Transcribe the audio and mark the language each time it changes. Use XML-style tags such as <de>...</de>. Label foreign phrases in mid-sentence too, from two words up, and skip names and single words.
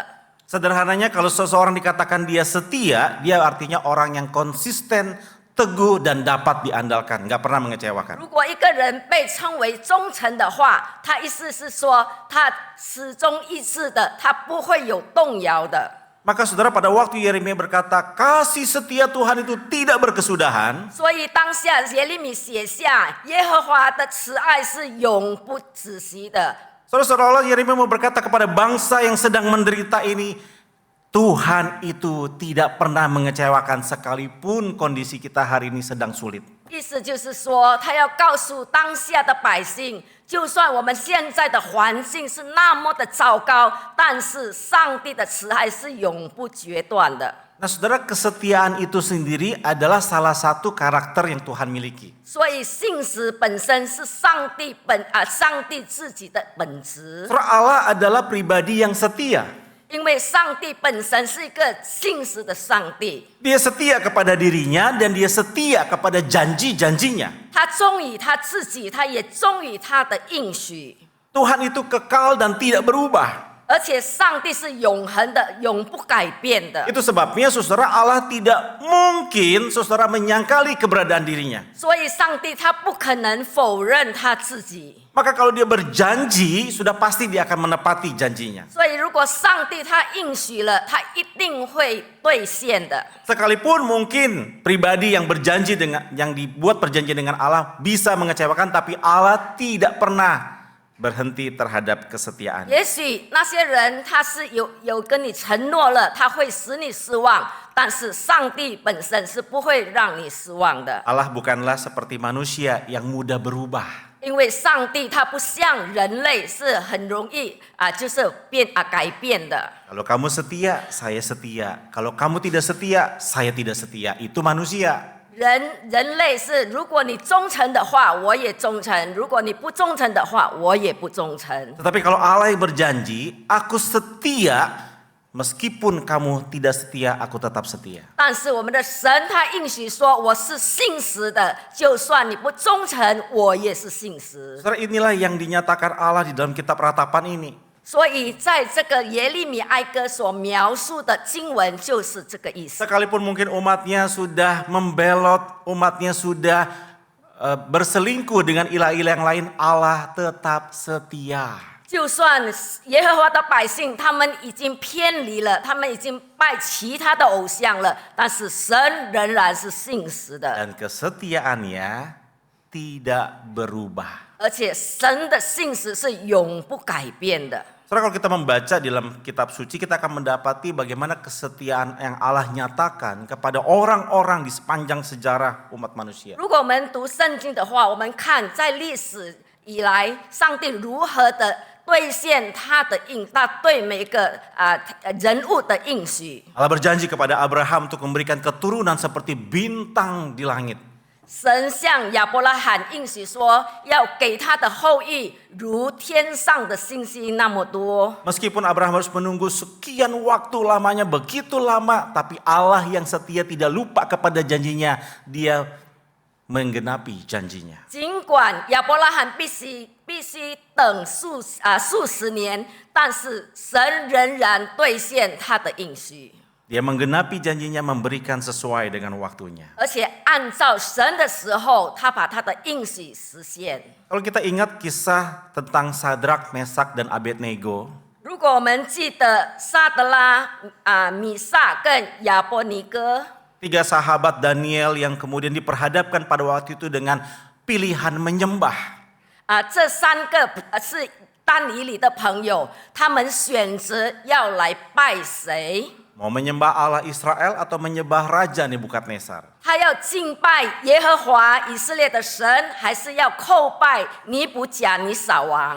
<id>Sederhananya kalau seseorang dikatakan dia setia, dia artinya orang yang konsisten, teguh, dan dapat diandalkan, nggak pernah mengecewakan.</id> <zh>如果一个人被称为忠诚的话，他意思是说，他始终一致的，他不会有动摇的。</zh> <id>Maka saudara, pada waktu Yeremia berkata kasih setia Tuhan itu tidak berkesudahan,</id> <zh>所以当下耶利米写下耶和华的慈爱是永不止息的。</zh> <id>seolah-olah Yeremia mau berkata kepada bangsa yang sedang menderita ini, Tuhan itu tidak pernah mengecewakan sekalipun kondisi kita hari ini sedang sulit.</id> <zh>意思就是说，他要告诉当下的百姓，就算我们现在的环境是那么的糟糕，但是上帝的慈爱是永不决断的。</zh> <id>Nah saudara, kesetiaan itu sendiri adalah salah satu karakter yang Tuhan miliki.</id> <zh>所以信实本身是上帝自己的本质，</zh> <id>Saudara, Allah adalah pribadi yang setia.</id> <zh>因为上帝本身是一个信实的上帝，</zh> <id>Dia setia kepada dirinya dan dia setia kepada janji-janjinya.</id> <zh>他忠于他自己，他也忠于他的应许。</zh> <id>Tuhan itu kekal dan tidak berubah.</id> <zh>而且上帝是永恒的，永不改变的。</zh> <id>Itu sebabnya saudara, Allah tidak mungkin saudara menyangkali keberadaan dirinya.</id> <zh>所以上帝他不可能否认他自己。</zh> <id>Maka kalau dia berjanji, sudah pasti dia akan menepati janjinya.</id> <zh>所以如果上帝他应许了，他一定会兑现的。</zh> <id>Sekalipun mungkin pribadi yang berjanji yang dibuat perjanjian dengan Allah bisa mengecewakan, tapi Allah tidak pernah berhenti terhadap kesetiaan.</id> <zh>也许那些人他是有跟你承诺了，他会使你失望，但是上帝本身是不会让你失望的，</zh> <id>Allah bukanlah seperti manusia yang mudah berubah.</id> <zh>因为上帝他不像人类是很容易就是改变的。</zh> <id>Kalau kamu setia, saya setia. Kalau kamu tidak setia, saya tidak setia. Itu manusia.</id> <zh>人类是，如果你忠诚的话，我也忠诚；如果你不忠诚的话，我也不忠诚。</zh> <id>Tetapi kalau Allah yang berjanji, aku setia, meskipun kamu tidak setia, aku tetap setia.</id> <zh>但是我们的神他应许说，我是信实的，就算你不忠诚，我也是信实。</zh> <id>Saudara, inilah yang dinyatakan Allah di dalam kitab ratapan ini.</id> <zh>所以在这个耶利米哀歌所描述的经文就是这个意思。</zh> <id>Sekalipun mungkin umatnya sudah membelot, umatnya sudah berselingkuh dengan ilah-ilah yang lain, Allah tetap setia.</id> <zh>就算耶和华的百姓他们已经偏离了，他们已经拜其他的偶像了，但是神仍然是信实的，</zh> <id>Dan kesetiaannya tidak berubah.</id> <zh>而且神的信实是永不改变的。</zh> <id>Saudara, kalau kita membaca di dalam kitab suci, kita akan mendapati bagaimana kesetiaan yang Allah nyatakan kepada orang-orang di sepanjang sejarah umat manusia.</id> <zh>如果我们读圣经的话，我们看在历史以来，上帝如何的兑现他对每个人物的应许。</zh> <id>Allah berjanji kepada Abraham untuk memberikan keturunan seperti bintang di langit.</id> <zh>神向亚伯拉罕应许说，要给他的后裔如天上的星星那么多。</zh> <id>Meskipun Abraham harus menunggu sekian waktu lamanya, begitu lama, tapi Allah yang setia tidak lupa kepada janjinya. Dia menggenapi janjinya.</id> <zh>尽管亚伯拉罕必须等数十年，但是神仍然兑现他的应许。</zh> <id>Dia menggenapi janjinya, memberikan sesuai dengan waktunya.</id> <zh>而且按照神的时候，他把他的应许实现。</zh> <id>Kalau kita ingat kisah tentang Sadrak, Mesak, dan Abednego,</id> <zh>如果我们记得撒德拉、米撒跟亚伯尼哥，</zh> <id>3 sahabat Daniel yang kemudian diperhadapkan pada waktu itu dengan pilihan menyembah.</id> <zh>这3个是但以理的朋友，他们选择要来拜谁？</zh> <id>Mau menyembah Allah Israel atau menyembah Raja Nebukadnezar.</id> <zh>他要敬拜耶和华以色列的神，还是要叩拜尼布甲尼撒王？</zh>